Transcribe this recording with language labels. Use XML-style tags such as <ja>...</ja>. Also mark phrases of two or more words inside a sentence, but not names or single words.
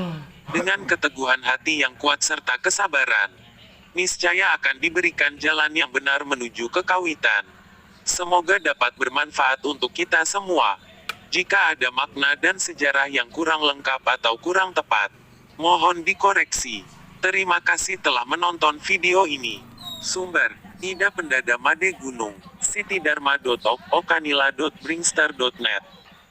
<id>Dengan keteguhan hati yang kuat serta kesabaran, niscaya akan diberikan jalan yang benar menuju kekawitan. Semoga dapat bermanfaat untuk kita semua. Jika ada makna dan sejarah yang kurang lengkap atau kurang tepat, mohon dikoreksi. Terima kasih telah menonton video ini. Sumber: Ida Pendada Made Gunung, sitidharma.ok, okanila.bringstar.net.</id>